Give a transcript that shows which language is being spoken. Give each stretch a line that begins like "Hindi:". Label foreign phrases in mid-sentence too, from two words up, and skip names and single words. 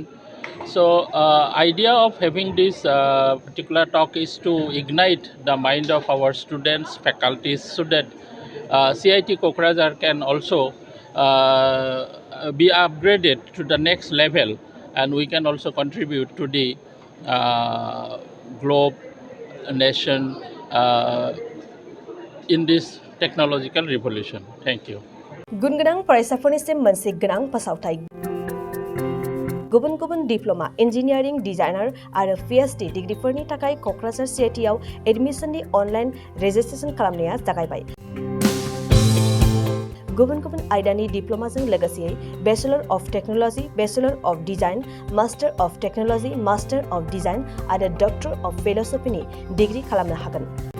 English: So idea of having this particular talk is to ignite the mind of our students, faculties, so that CIT Kokrajhar can also be upgraded to the next level, and we can also contribute to the globe nation in this technological revolution. Thank you.
Bodo: गुन गोनां फरायसाफोरनिसिम मोनसे गोनां फोसावथाय गुबुन गुबुन
English: diploma engineering designer
Bodo: आरो PhD डिग्रीफोरनि थाखाय क'क्राझार CIT आव एडमिशननि
English: online registration
Bodo: खालामनाया जागायबाय गुबुन गुबुन आयदानि डिप्ल'माजों लोगोसेयै
English: bachelor of technology bachelor of design master of technology master of design
Bodo: आरो
English: doctor of philosophy
Bodo: डिग्री खालामनो हागोन